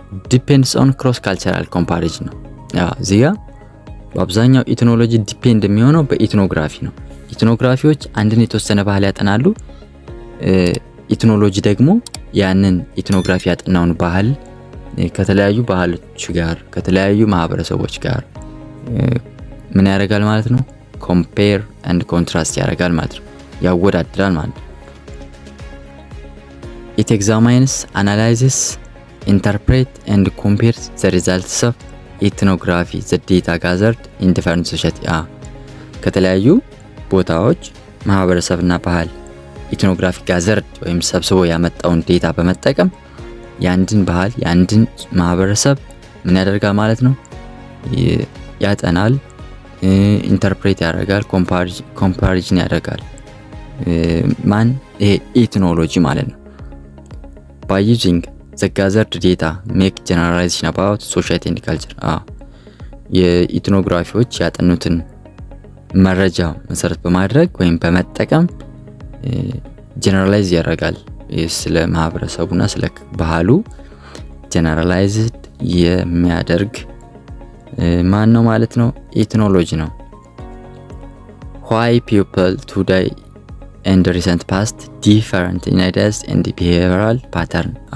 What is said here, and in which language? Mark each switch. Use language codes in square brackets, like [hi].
[en] ዲፔንድስ ኦን ክሮስ ካልቸራል ኮምፓሪዥን [am] ነው። እዚህ ጋር በአብዛኛው ኢትኖሎጂ ዲፔንድ የሚሆነው በኢትኖግራፊ ነው። ኢትኖግራፊዎች አንድን የተወሰነ ባህል ያጠናሉ። ኢትኖሎጂ ደግሞ ያንን ኢትኖግራፊ ያጠናውን ባህል ከተለያዩ ባህሎች ጋር ከተለያዩ ማህበረሰቦች ጋር ምን ያደርጋል ማለት ነው? ኮምፔር ኤንድ ኮንትራስት ያደርጋል ማለት ነው። [en] ያወዳድራል ማለት ነው። It examines, analyzes, interprets and compares the results of ethnography, the data gathered in different society. [am] ከተለያዩ ቦታዎች ማህበረሰብና ባህል ኢትኖግራፊ ጋዘርድ ወይም ሰብስቦ ያመጣውን ዴታ በመጠቀም ያንድን ባህል ያንድን ማህበረሰብ ምን ያደርጋል ማለት ነው? ያጠናል፣ ኢንተርፕሬት ያደርጋል፣ ኮምፓሪዥን ያደርጋል። ማን? ይሄ ኢትኖሎጂ ማለት ነው። [en] by using the gathered data make generalization about society and culture. [am] የኢትኖግራፊዎች ያጠኑትን መረጃ መሰረት በማድረግ ወይም በመጠቀም ጀነራላይዝ ያደርጋል። ስለ ማህበረሰቡና ስለ ባህሉ ጀነራላይዝድ የሚያደርግ ማን ነው ማለት ነው? ኢትኖሎጂ ነው። [en] why people today and recent past different in ideas and behavioral pattern.